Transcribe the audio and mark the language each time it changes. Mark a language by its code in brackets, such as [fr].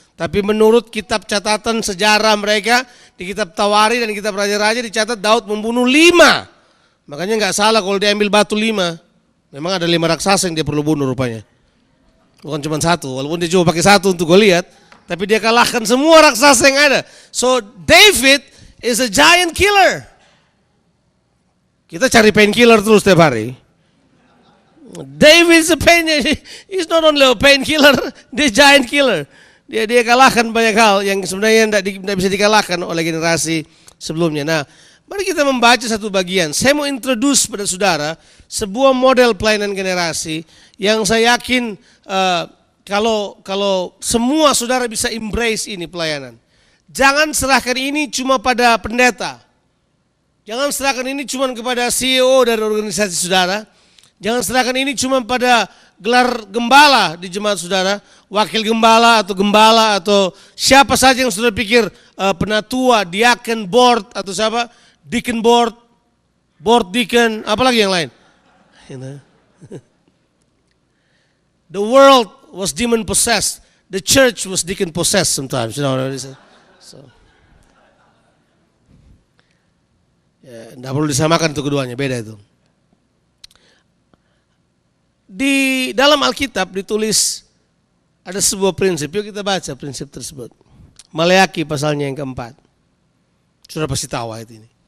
[id] Tapi menurut kitab catatan sejarah mereka, di kitab Tawari dan kitab Raja-Raja dicatat Daud membunuh 5. Makanya nggak salah kalau dia ambil batu 5. Memang ada 5 raksasa yang dia perlu bunuh rupanya. Bukan cuma satu, walaupun dia cuma pakai satu untuk Goliat. Tapi dia kalahkan semua raksasa yang ada. [en] So David is a giant killer. [id] Kita cari painkiller terus setiap hari. [en] David is he's not only a painkiller, dia giant killer. [id] Dia kalahkan banyak hal yang sebenarnya tidak bisa dikalahkan oleh generasi sebelumnya. Nah, mari kita membaca satu bagian. Saya mau introduce pada saudara sebuah model pelayanan generasi yang saya yakin kalau semua saudara bisa embrace ini pelayanan. Jangan serahkan ini cuma pada pendeta. Jangan serahkan ini cuma kepada CEO dari organisasi saudara. Jangan serahkan ini cuma pada gelar gembala di jemaat saudara, wakil gembala atau siapa saja yang saudara pikir penatua, diaken, board atau siapa, deacon board, board deacon, apalagi yang lain. [en] The world was demon possessed, the church was deacon possessed sometimes, you know what I say. [id] So, ya, tidak perlu disamakan itu keduanya, beda itu. Di dalam Alkitab ditulis ada sebuah prinsip, yuk kita baca prinsip tersebut. Maleaki pasalnya yang keempat. Sudah pasti tahu ayat ini.